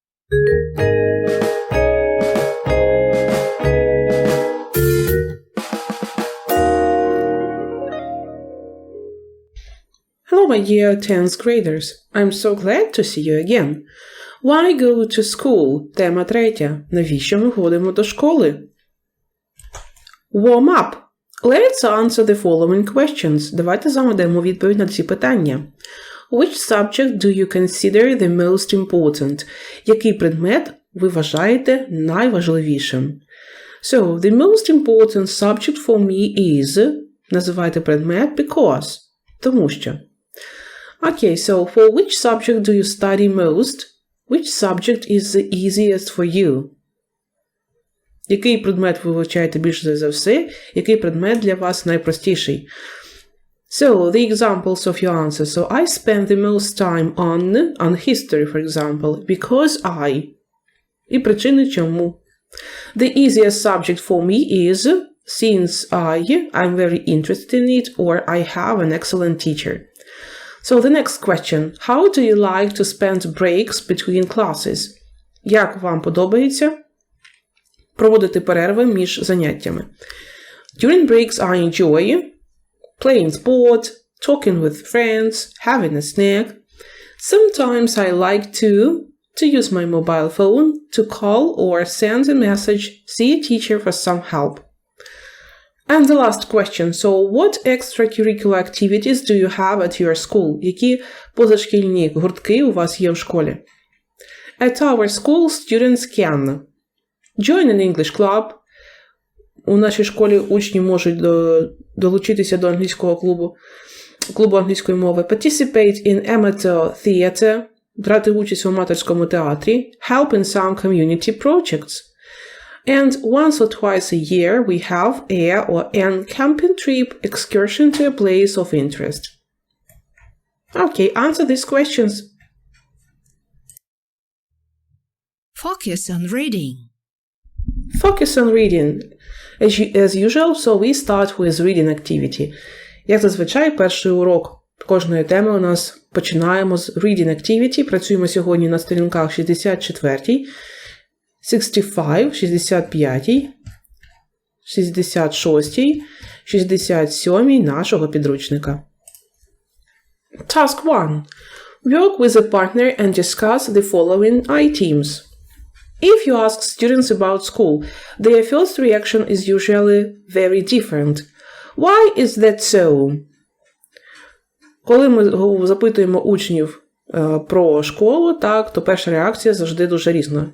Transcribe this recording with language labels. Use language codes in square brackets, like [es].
[en] Hello my dear 10th graders. I'm so glad to see you again. Why go to school? [uk] Тема 3. Навіщо ми ходимо до школи? [en] Warm up. Let's answer the following questions. [uk] Давайте замовимо відповідь на ці питання. [en] Which subject do you consider the most important? [uk] Який предмет ви вважаєте найважливішим? [en] So, the most important subject for me is... [uk] Називайте предмет [en] because. [uk] Тому що. [en] Okay, so for which subject do you study most? Which subject is the easiest for you? [uk] Який предмет ви вивчаєте більше за все? Який предмет для вас найпростіший? [en] So, the examples of your answer. So, I spend the most time on history, for example, because I. [uk] І причини чому. [en] The easiest subject for me is since I'm very interested in it or I have an excellent teacher. So, the next question. How do you like to spend breaks between classes? [uk] Як вам подобається проводити перерви між заняттями? [en] During breaks I enjoy playing sport, talking with friends, having a snack. Sometimes I like to use my mobile phone to call or send a message, see a teacher for some help. And the last question. So, what extracurricular activities do you have at your school? [uk] Які позашкільні гуртки у вас є в школі? [en] At our school, students can join an English club. [uk] У нашій школі учні можуть долучитися до англійського клубу англійської мови, [en] participate in amateur theater, [uk] брати участь у аматорському театрі, [en] help in some community projects. And once or twice a year we have or an camping trip excursion to a place of interest. Okay, answer these questions. Focus on reading. Focus on reading. As usual, so we start with reading activity. [uk] Як зазвичай, перший урок кожної теми у нас починаємо з [en] reading activity. [uk] Працюємо сьогодні на сторінках 64, 65, 65, 66, 67 нашого підручника. [en] Task 1. Work with a partner and discuss the following items. If you ask students about school, their first reaction is usually very different. Why is that so? [uk] Коли ми запитуємо учнів про школу, так, то перша реакція завжди дуже різна.